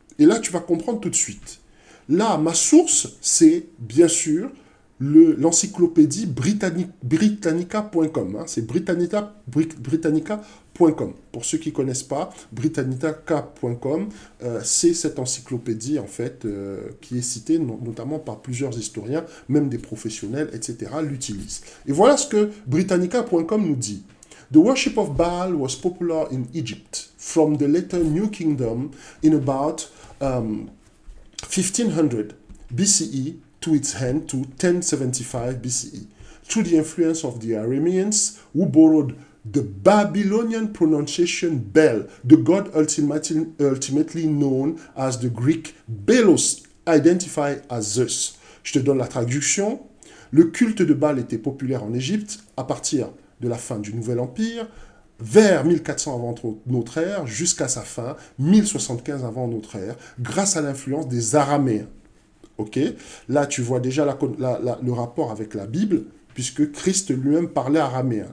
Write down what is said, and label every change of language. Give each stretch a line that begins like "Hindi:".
French: Et là, tu vas comprendre tout de suite. Là, ma source, c'est bien sûr l'encyclopédie britannica.com. Hein, c'est britannica.com. Pour ceux qui ne connaissent pas, britannica.com, c'est cette encyclopédie, en fait, qui est citée notamment par plusieurs historiens, même des professionnels, etc., l'utilisent. Et voilà ce que britannica.com nous dit.
English: The worship of Baal was popular in Egypt from the later New Kingdom in about 1500 BCE to its end to 1075 BCE, through the influence of the Arameans who borrowed the Babylonian pronunciation Bel, the god ultimately known as the Greek Belos, identified as Zeus.
French: Je te donne la traduction. Le culte de Baal était populaire en Égypte à partir de la fin du Nouvel Empire, vers 1400 avant notre ère, jusqu'à sa fin, 1075 avant notre ère, grâce à l'influence des Araméens. Ok. Là, tu vois déjà le rapport avec la Bible, puisque Christ lui-même parlait araméen.